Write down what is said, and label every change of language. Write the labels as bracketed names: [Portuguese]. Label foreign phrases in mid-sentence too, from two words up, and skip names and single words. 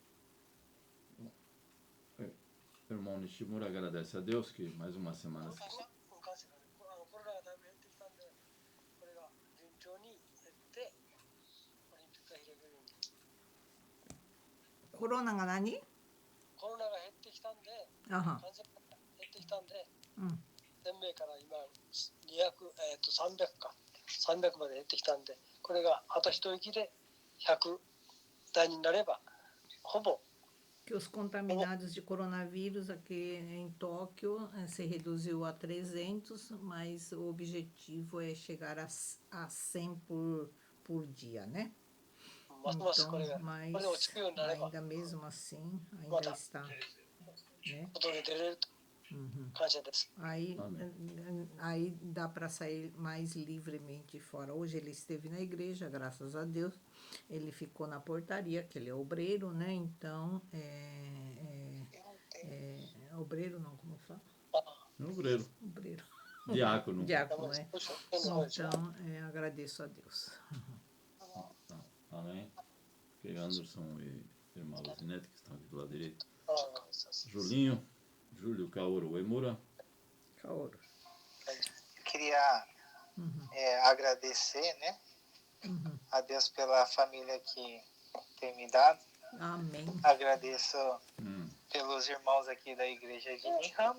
[Portuguese] Irmão Nishimura agradece a Deus que mais uma semana. [Japanese] Corona が何？コロナが減ってきたんで、あは。感染が減ってきたんで、うん。 1000名から今300まで減ってきたんで、これがあと一息で100台になればほぼ [Portuguese] que os contaminados de coronavírus aqui em Tóquio se reduziu a 300, mas o objetivo é chegar a 100 por dia, né? [Japanese] ますますこれが、 [Portuguese] mas [Japanese] これで落ち着くようになれば、 [Portuguese] ainda mesmo assim, ま ainda た está, né? [Japanese] 外に出れると Uhum. 感謝です。 [Portuguese] Aí dá para sair mais livremente fora. Hoje ele esteve na igreja, graças a Deus. Ele ficou na portaria, que ele é obreiro, né? Então, obreiro não, como fala? Obreiro. Obreiro. Diácono. Diácono, é. [Japanese] そうそうそう [Portuguese] Então, agradeço a Deus. Amém. Ok, Anderson e irmã Luzinete, que estão aqui do lado direito. [Japanese] ああそうそう [Portuguese] Julinho, Júlio Kaoru Uemura. Kaoru. Queria Uhum. agradecer, né, Uhum. a Deus pela família que tem me dado. Amém. Agradeço Hum, pelos irmãos aqui da igreja de Nihama